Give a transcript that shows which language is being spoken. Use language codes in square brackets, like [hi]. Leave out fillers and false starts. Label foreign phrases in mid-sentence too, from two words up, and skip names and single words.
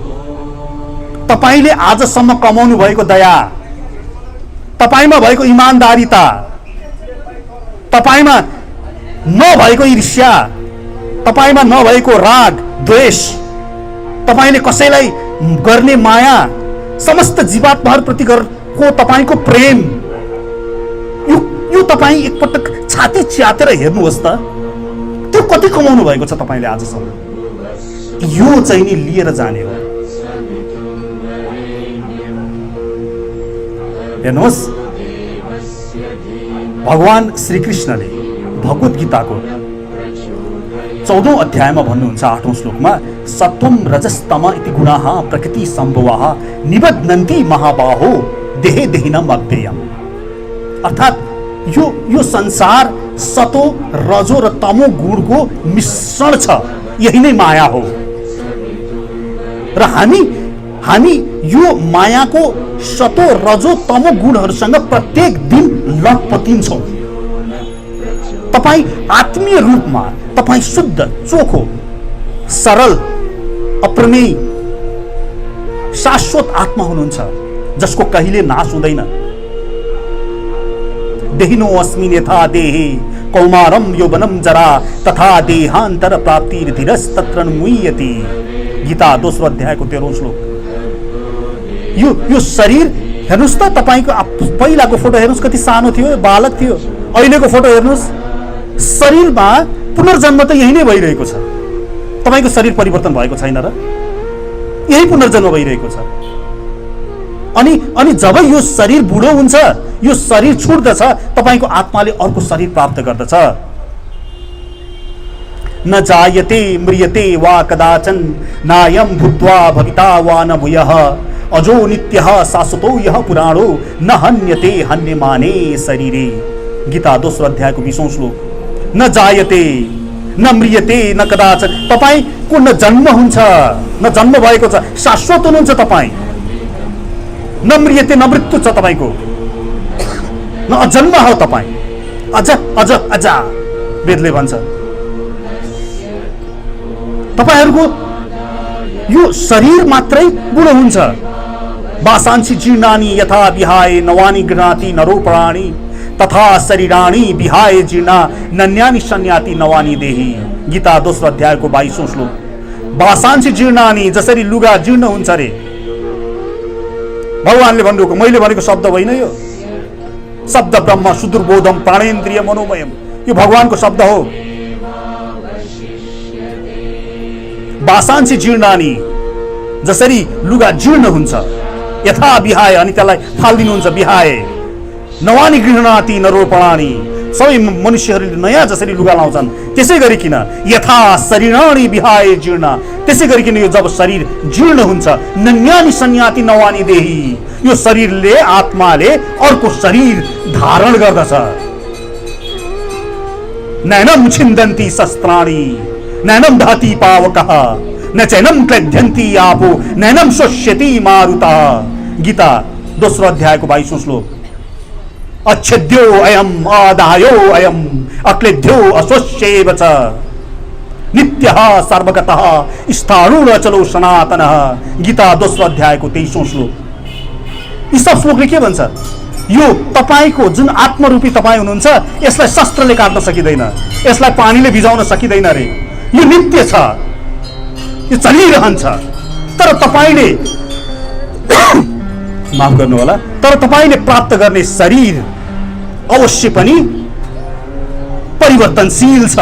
[ne] तपाईँले आजसम्म कमाउनु भएको दया, तपाईमा भएको इमानदारिता, तपाईमा नभएको ईर्ष्या, तपाईमा नभएको राग द्वेष, तपाईले कसैलाई गर्ने माया, समस्त जीवात्माहरूप्रति को तपाईको प्रेम, यो तपाईँ एकपटक छाती च्यातेर हेर्नुहोस् त, त्यो कति कमाउनु भएको छ तपाईँले आजसम्म। यो चाहिँ नि लिएर जाने हो। हेर्नुहोस्, भगवान श्रीकृष्णले भगवत गीताको 14औं अध्यायमा भन्नुहुन्छ 8औं श्लोकमा, [sa] सत्वम रजस्तम इति गुणाः प्रकृति सम्भवाः निबध्नन्ति महाबाहो देहे देहिनम अव्ययम्। [ne] अर्थात् यो संसार सतो रजो र तमो गुणको मिश्रण छ, यही नै माया हो। र हामी यो मायाको सतो रजो तमो गुणहरूसँग प्रत्येक दिन लटपटिन्छौँ। तपाईँ आत्मीय रूपमा तपाईँ शुद्ध, चोखो, सरल, अप्रमेय, शाश्वत आत्मा हुनुहुन्छ जसको कहिले नाश हुँदैन। [sa] देहिनो अस्मिन् यथा देहे कौमारम यौवनम जरा तथा देहान्तर प्राप्तिर्धीरस्तत्र मुह्यति। [ne] गीता दोस्रो अध्यायको 13औं श्लोक। यो शरीर हेर्नुस् त, तपाईको पहिलाको फोटो हेर्नुस् कति सानो थियो, बालक थियो। अहिलेको फोटो हेर्नुस्, शरीरमा पुनर्जन्म त यही नै भइरहेको छ। तपाईको शरीर परिवर्तन भएको छैन र? यही पुनर्जन्म भइरहेको छ। अनि जब यो शरीर बुढो हुन्छ, यो शरीर छुट्दछ, तपाईको आत्माले अर्को शरीर प्राप्त गर्दछ। [sa] न जायते म्रियते वा कदाचन नायम भूत्वा भविता वा न भूयः अजो नित्यः शाश्वतो यः पुराणो न हन्यते हन्यमाने शरीरे। [ne] गीता दोस्रो अध्यायको 20औं श्लोक। [sa] न जायते न म्रियते न कदाचन, [ne] तपाईको न जन्म हुन्छ न जन्म भएको छ, शाश्वत हुनुहुन्छ तपाईँ। [sa] न म्रियते [ne] न मृत्यु छ तपाईको, न अजन्म हो तपाईँ, अझ अझ अझ वेदले भन्छ। तपाईहरुको यो शरीर मात्रै बुढो हुन्छ। [sa] वासांसि जीर्णानि यथा विहाय नवानि गृह्णाति नरो प्राणी तथा शरीराणि विहाय जीर्णा नन्यानि सन्याति नवानि देहि। [ne] गीता दोस्रो अध्यायको 22औं श्लोक। [sa] वासांसि जीर्णानि, [ne] जसरी लुगा जीर्ण हुन्छ रे, भगवानले भन्नुभएको, मैले भनेको शब्द होइन यो। [sa] शब्द ब्रह्म सुदुर्बोधम प्राणेन्द्रिय मनोमयम, [ne] यो भगवानको शब्द हो। [sa] वासांसि जीर्णानि, [ne] जसरी लुगा जीर्ण हुन्छ, [sa] यथा विहाय, [ne] अनि त्यसलाई फाल्दिनुहुन्छ विहाय। [sa] नवानी गृह्णाति नरोपणानि, [ne] सबै मनुष्यहरूले नयाँ जसरी लुगा लाउँछन् त्यसै गरिकन [sa] यथा शरीराणि विहाय जीर्ण, [ne] त्यसै गरिकन यो जब शरीर जीर्ण हुन्छ, [sa] नन्यानि सन्याति नवानी देहि, [ne] यो शरीरले आत्माले अर्को शरीर धारण गर्दछ। [sa] नैनम छिन्दन्ति शस्त्राणि नैनम दहति पावकः न चैनम क्लध्यन्ति आपो नैनम शोष्यति मारुतः। [ne] गीता दोस्रो अध्यायको 22औं श्लोक। [sa] अच्छेद्यो अयम अदायो अयम अक्लेद्यो अशोष्येव च नित्यः सर्वगतः स्थाणुर चलो सनातनः। [ne] गीता दोस्रो अध्यायको 23औं श्लोक। यी सब श्लोकले के भन्छ? यो तपाईको जुन आत्मरूपी तपाईँ हुनुहुन्छ, यसलाई शस्त्रले काट्न सकिँदैन, यसलाई पानीले भिजाउन सकिँदैन रे। यो नित्य छ, यो चलिरहन्छ। तर तपाईले माफ गर्नु होला, तर तपाईले प्राप्त गर्ने शरीर अवश्य पनि परिवर्तनशील छ।